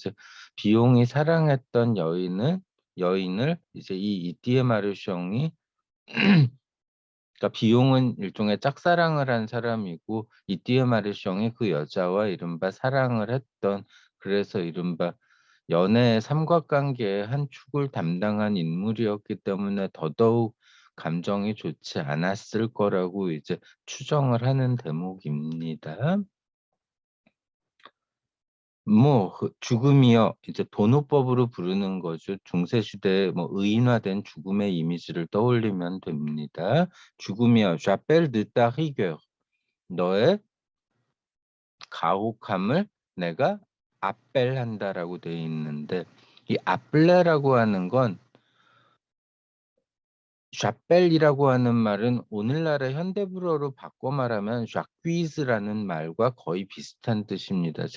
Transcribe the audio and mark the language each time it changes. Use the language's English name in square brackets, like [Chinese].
[Korean] 즉 비용이 사랑했던 여인을 이제 이 이띠에 마르숑이 그러니까 비용은 일종의 짝사랑을 한 사람이고 이띠에 마르숑이 그 여자와 이른바 사랑을 했던, 그래서 이른바 연애의 삼각관계의 한 축을 담당한 인물이었기 때문에 더더욱 감정이 좋지 않았을 거라고 이제 추정을 하는 대목입니다. 뭐 죽음이여 이제 돈호법으로 부르는 거죠. 중세 시대에 뭐 의인화된 죽음의 이미지를 떠올리면 됩니다. 죽음이여, [French] j'appelle de ta rigueur. [Korean] 너의 가혹함을 내가 아벨한다라고 되어 있는데 이 아벨레라고 하는 건 샤벨이라고 하는 말은 오늘날의 현대불어로 바꿔 말하면 ዣ퀴즈라는 말과 거의 비슷한 뜻입니다.